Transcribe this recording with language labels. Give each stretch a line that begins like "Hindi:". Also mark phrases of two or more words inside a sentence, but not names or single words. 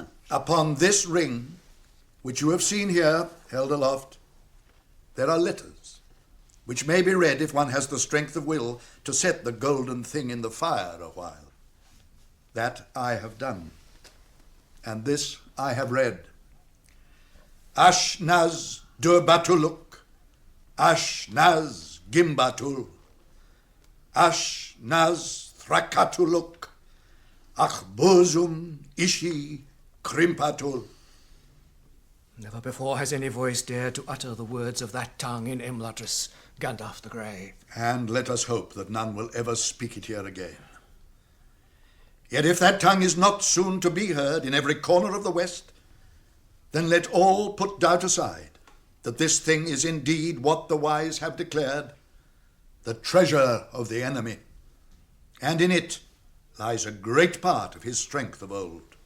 English: Upon this ring, which you have seen here, held aloft, there are letters, which may be read if one has the strength of will to set the golden thing in the fire a while. That I have done, and this I have read.
Artificial languages: Ashnaz Durbatuluk, Ashnaz Gimbatul, Ashnaz Thrakatuluk, Achbozum Ishi Krimpatul.
English: Never before has any voice dared to utter the words of that tongue in Imladris, Gandalf the Grey. And let us hope that none will ever speak it here again. Yet if that tongue is not soon to be heard in every corner of the West, then let all put doubt aside that this thing is indeed what the wise have declared, the treasure of the enemy, and in it lies a great part of his strength of old.